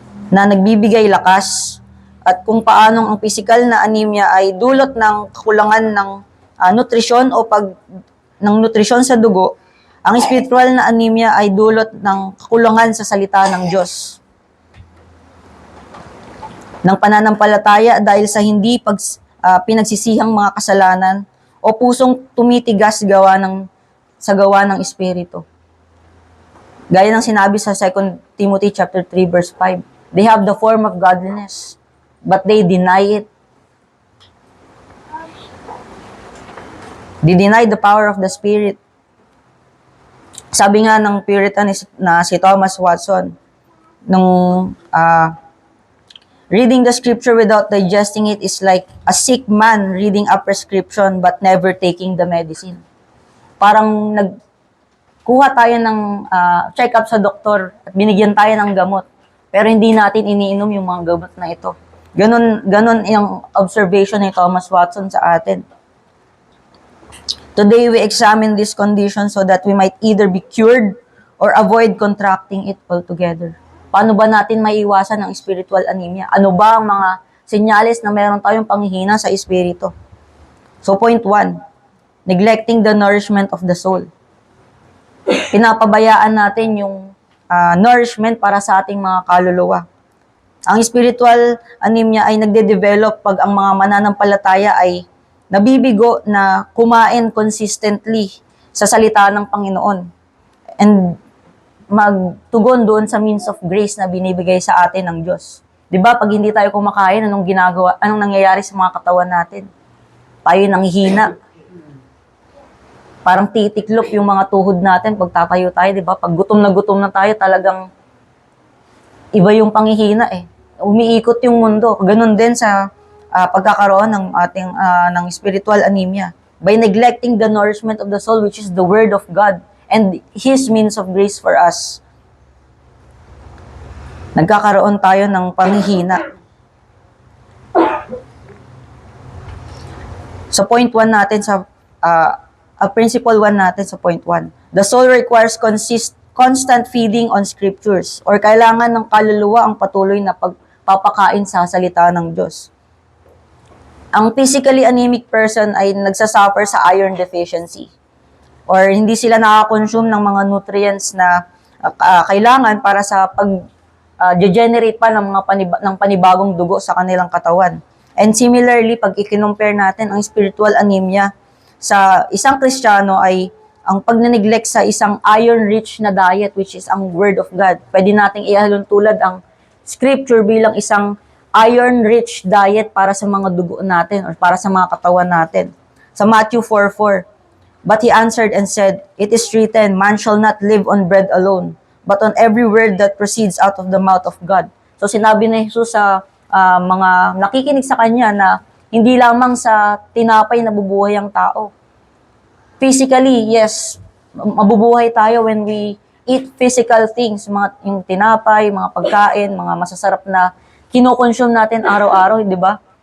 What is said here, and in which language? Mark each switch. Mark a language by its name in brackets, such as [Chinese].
[Filipino] na nagbibigay lakas, at kung paanong ang pisikal na anemia ay dulot ng kakulangan ng nutrisyon ng nutrisyon sa dugo, ang spiritual na anemia ay dulot ng kakulangan sa salita ng Diyos, ng pananampalataya dahil sa hindi pinagsisihang mga kasalanan, o pusong tumitigas sa gawa ng Espiritu. Gaya ng sinabi sa 2 Timothy chapter 3 verse 5. [English] They have the form of godliness, but they deny it. They deny the power of the Spirit. [Filipino] Sabi nga ng Puritan na si [English] Thomas Watson, nung reading the scripture without digesting it is like a sick man reading a prescription but never taking the medicine. [Filipino] Parang nagkuha tayo ng check-up sa doktor at binigyan tayo ng gamot, pero hindi natin iniinom yung mga gamot na ito. Ganon yung observation ni Thomas Watson sa atin. [English] Today, we examine this condition so that we might either be cured or avoid contracting it altogether. [Filipino] Paano ba natin maiiwasan ang spiritual anemia? Ano ba ang mga senyales na meron tayong panghihina sa espiritu? [English] So, point 1, neglecting the nourishment of the soul. [Filipino] Pinapabayaan natin yung nourishment para sa ating mga kaluluwa. Ang spiritual anemia ay nagde-develop pag ang mga mananampalataya ay nabibigo na kumain consistently sa salita ng Panginoon and magtugon doon sa means of grace na binibigay sa atin ng Diyos. 'Di ba? Pag hindi tayo kumakain, anong nangyayari sa mga katawan natin? Tayo nanghihina. Parang titiklop yung mga tuhod natin pag tatayo tayo, 'di ba? Pag gutom na tayo, talagang iba yung panghihina eh. Umiikot yung mundo. Ganun din sa pagkakaroon ng ating ng spiritual anemia. [English] By neglecting the nourishment of the soul, which is the Word of God and His means of grace for us, [Filipino] nagkakaroon tayo ng panghihina. So point 1 natin sa principle 1 natin sa point 1. [English] The soul requires constant feeding on scriptures, [Filipino] or kailangan ng kaluluwa ang patuloy na pagpapakain sa salita ng Diyos. Ang physically anemic person ay nagsasuffer sa iron deficiency, or hindi sila nakaka-consume ng mga nutrients na kailangan para sa pag-generate pa ng mga panibagong dugo sa kanilang katawan. And similarly, pag i-compare natin ang spiritual anemia sa isang Kristiyano ay ang pag-neglect sa isang iron-rich na diet, which is ang Word of God. Pwede nating ihalintulad ang Scripture bilang isang iron-rich diet para sa mga dugo natin or para sa mga katawan natin. [English] Sa Matthew 4:4, but he answered and said, "It is written, man shall not live on bread alone, but on every word that proceeds out of the mouth of God." [Filipino] So sinabi ni Jesus sa mga nakikinig sa kanya na hindi lamang sa tinapay nabubuhay ang tao. Physically, yes, mabubuhay tayo [English] when we eat physical things, [Filipino] yung tinapay, mga pagkain, mga masasarap na kinokonsume natin araw-araw, di ba?